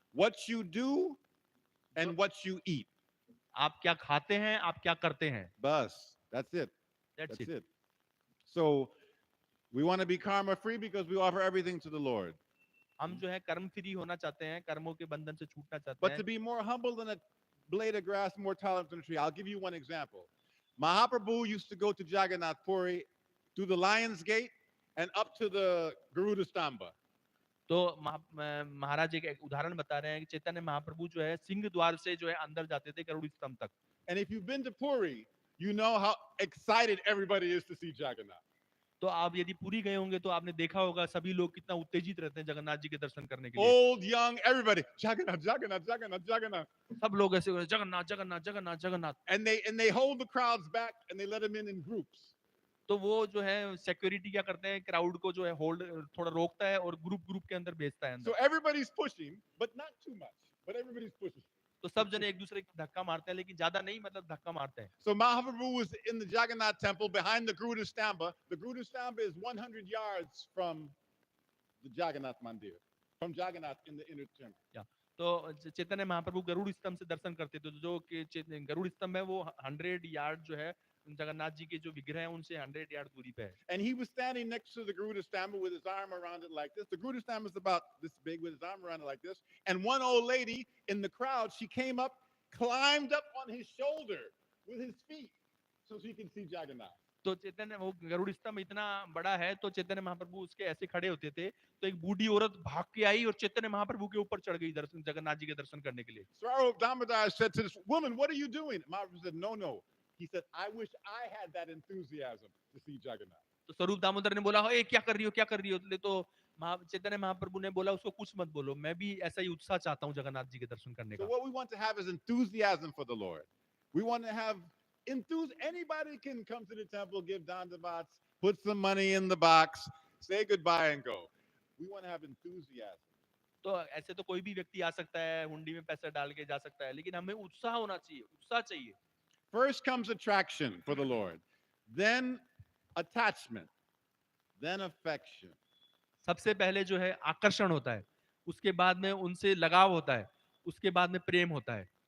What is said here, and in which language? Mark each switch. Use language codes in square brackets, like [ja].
[en] What you do and what you eat. [hi] आप क्या खाते हैं, आप क्या करते हैं। [en] Bus. That's it. That's That's it. it. So we want to be karma free because we offer everything to the Lord. [hi] हम जो है कर्म फ्री होना चाहते हैं, कर्मों के बंधन से छूटना चाहते [en] But [hi] हैं। [en] to be more humble than a blade of grass, more tolerant than a tree. I'll give you one example. Mahaprabhu used to go to Jagannath Puri through the Lion's Gate and up to the Garuda Stamba. [hi] तो महाराज एक उदाहरण बता रहे हैं कि चैतन्य महाप्रभु जो है सिंह द्वार से जो है अंदर जाते थे गरुड़ स्तंभ तक। [en] And if you've been to Puri, you know how excited everybody is to see Jagannath. [hi] तो आप यदि पूरी गए होंगे तो आपने देखा होगा सभी लोग कितना उत्तेजित रहते हैं जगन्नाथ जी के दर्शन करने के लिए। [en] Old, young, everybody. Jagannath, Jagannath, Jagannath, Jagannath. [hi] सब लोग ऐसे Jagannath Jagannath Jagannath Jagannath. [en] And they hold the crowds back and they let them in groups. [hi] तो वो जो है सिक्योरिटी क्या करते हैं, क्राउड को जो है होल्ड थोड़ा रोकता है और ग्रुप ग्रुप के अंदर भेजता है [en] So [hi] अंदर। [en] everybody's pushing, but not too much. But everybody's pushing. [hi] तो सब जने एक दूसरे को धक्का मारते हैं लेकिन ज्यादा नहीं, मतलब धक्का मारते हैं। [en] So Mahaprabhu was in the Jagannath temple behind the Garuda Stamba. The Garuda Stamba is 100 yards from the Jagannath Mandir, from Jagannath in the inner temple. [hi] तो चैतन्य महाप्रभु गरुड़ स्तंभ से दर्शन करते थे, जो कि गरुड़ स्तंभ है वो 100 यार्ड जो है जगन्नाथ जी के जो विग्रह है उनसे 100 यार्ड दूरी पे है। [en] And he was standing next to the Garuda Stamba with his arm around it like this. The Garuda Stamba is about this big with his arm around it like this. And one old lady in the crowd, she came up, climbed up on his shoulder with his feet so she can see Jagannath. [hi] तो चैतन्य वो गरुड़ स्तंभ इतना बड़ा है तो चैतन्य महाप्रभु उसके ऐसे खड़े होते थे तो एक बूढ़ी औरत भाग के आई और चैतन्य महाप्रभु के ऊपर चढ़ गई दर्शन जगन्नाथ जी के दर्शन करने के लिए। [en] Swarup Damodar said to this woman, "What are you doing?" Mahaprabhu said, "No, no. He said, I wish I had that enthusiasm to see Jagannath. [hi] तो स्वरूप दामोदर ने बोला, ए क्या कर रही हो, क्या कर रही हो? तो चैतन्य महाप्रभु ने बोला, उसको कुछ मत बोलो, मैं भी ऐसा ही उत्साह चाहता हूँ जगन्नाथ जी के दर्शन करने [en] So [hi] का. [en] what we want to have is enthusiasm for the Lord. We want to have enthusiasm. Anybody can come to the temple, give dandavats, put some money in the box, say goodbye and go. We want to have enthusiasm. [hi] तो ऐसे तो कोई भी व्यक्ति आ सकता है, हुंडी में पैसा डाल के जा सकता है, लेकिन हमें उत्साह होना चाहिए, उत्साह चाहिए. [en] First comes attraction for the Lord, then attachment, then affection. [hi] सबसे पहले जो है आकर्षण होता है, उसके बाद में उनसे लगाव होता है, उसके बाद में प्रेम होता है.